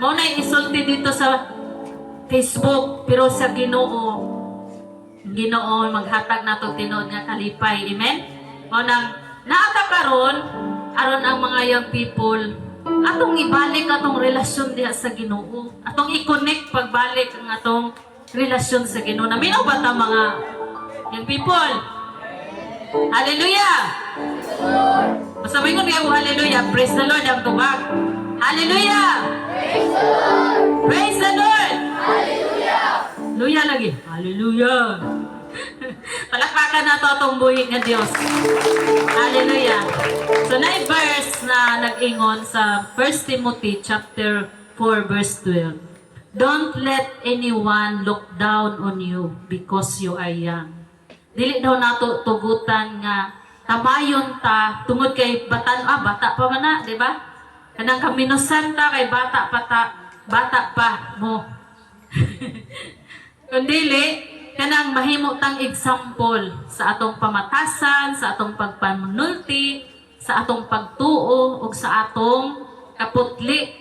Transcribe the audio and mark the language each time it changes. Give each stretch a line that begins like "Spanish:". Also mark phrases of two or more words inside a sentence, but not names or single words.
Cebuano: Mao na isulti dito sa Facebook, pero sa Ginoo maghatag nato tinuod nga kalipay. Amen? Mao nang naakakaron aron ang mga
English: young people
Cebuano: atong ibalik atong relasyon diha sa Ginoo. Atong i-connect pagbalik ang atong relasyon sa Ginoo. Naminaw ba ta mga
English: young people?
Cebuano: Hallelujah! Masabi ko niya hallelujah.
English: Praise the Lord
Cebuano: ang tubag.
English: Hallelujah! Praise the Lord! Praise the Lord!
Cebuano: Hallelujah! Hallelujah lagi. Hallelujah!
Filipino: Palakpakan na to itong buhi ng Diyos. Hallelujah!
Cebuano: So na verse na nag-ingon sa 1 Timothy chapter 4 verse 12.
English: Don't let anyone look down on you because you are young.
Cebuano: Dili daw nato tugutan nga tamayon ta tungod kay bata pa man na, di ba? Kanang kaminusan ta kay bata pa mo. Kundili kanang mahimo tang example sa atong pamatasan, sa atong pagpamunulti, sa atong pagtuo ug sa atong kaputli.